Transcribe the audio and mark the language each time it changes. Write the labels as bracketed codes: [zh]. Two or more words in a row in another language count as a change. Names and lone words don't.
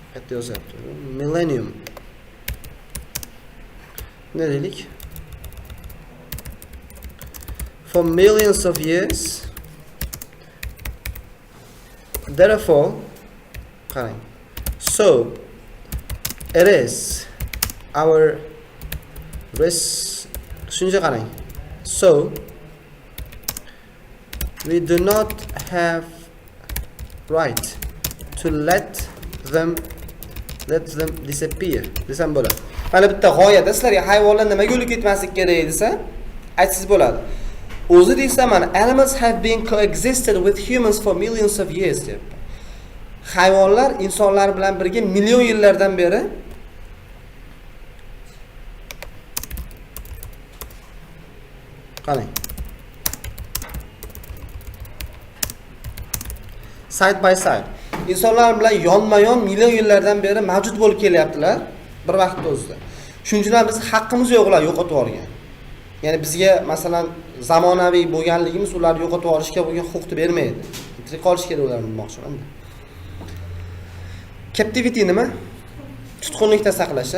[uz] millennium. Ne dedik? [en] for millions of years. Therefore, qarang. So it is our [uz] tushuncha qarang. [en] So we do not have right to let them disappear [uz] desam bo'ladi. Mana bitta g'oyada sizlarga hayvonlar nimaga o'lib ketmasligi kerak desa, aytsangiz bo'ladi. O'zi deysa mana [en] animals have been coexisted with humans for millions of years [uz] deb. Hayvonlar insonlar bilan birga million yillardan beri qarang. [en] Side by side. [uz] İnsanlar bilan yonma-yon million yillardan beri mavjud bo'lib kelyaptilar bir vaqtda o'zida. Shuning uchun ham biz haqqimiz yo'q ular yo'qotib yuborgan. Ya'ni bizga masalan zamonaviy bo'lganligimiz ularni yo'qotib yuborishga bo'lgan huquqni bermaydi. Tirik qolish kerak ularni demoqchiman. Captivity nima? Tutqunlikda saqlash.